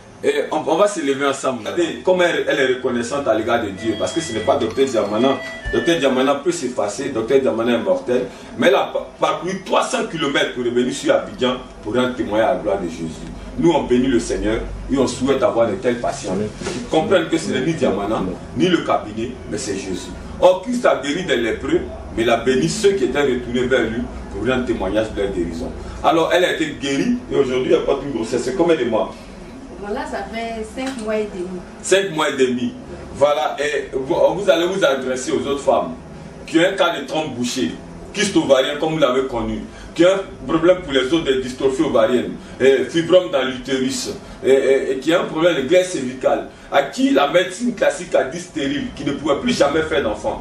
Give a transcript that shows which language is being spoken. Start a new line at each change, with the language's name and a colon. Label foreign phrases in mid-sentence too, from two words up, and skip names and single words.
French: Et on va se lever ensemble. Regardez comment elle est reconnaissante à l'égard de Dieu. Parce que ce n'est pas Dr Diamana. Dr Diamana peut s'effacer. Dr Diamana est mortel. Mais elle a parcouru 300 km pour revenir sur Abidjan pour rendre témoignage à la gloire de Jésus. Nous, on bénit le Seigneur et on souhaite avoir de tels patients. Ils comprennent que ce n'est ni Diamana, ni le cabinet, mais c'est Jésus. Or, Christ a guéri des lépreux, mais il a béni ceux qui étaient retournés vers lui pour rendre témoignage de leur guérison. Alors, elle a été guérie et aujourd'hui, elle porte une grossesse. C'est combien de mois? Bon, là, ça fait 5 mois et demi. 5 mois et demi. Voilà, et vous allez vous adresser aux autres femmes qui ont un cas de trompe bouchée, kyste ovarien comme vous l'avez connu, qui ont un problème pour les autres de dystrophie ovarienne, fibrome dans l'utérus, et qui a un problème de glaire cervicale, à qui la médecine classique a dit stérile, qui ne pouvait plus jamais faire d'enfant.